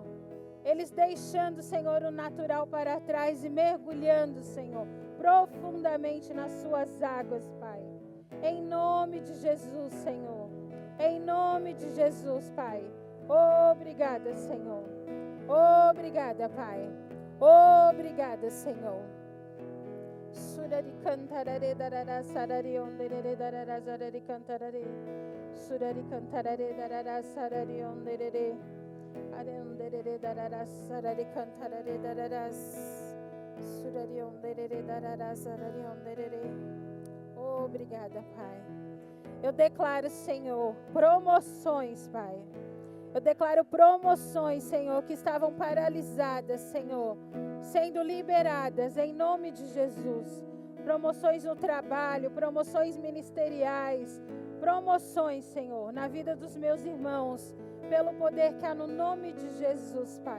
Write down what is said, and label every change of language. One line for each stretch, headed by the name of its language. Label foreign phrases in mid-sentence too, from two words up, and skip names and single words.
Portuguese: Eles deixando, Senhor, o natural para trás e mergulhando, Senhor, profundamente nas suas águas, Pai. Em nome de Jesus, Senhor. Em nome de Jesus, Pai. Obrigada, Senhor. Obrigada, Pai. Obrigada, Senhor. Surari cantarare darara sarari onderere darara sarari cantarare. Surari cantarare darara sarari onderere. Are onderere darara sarari cantarare darara. Surari onderere darara sarari onderere. Obrigada, Pai. Eu declaro, Senhor, promoções, Pai. Eu declaro promoções, Senhor, que estavam paralisadas, Senhor, sendo liberadas em nome de Jesus. Promoções no trabalho, promoções ministeriais, promoções, Senhor, na vida dos meus irmãos, pelo poder que há no nome de Jesus, Pai.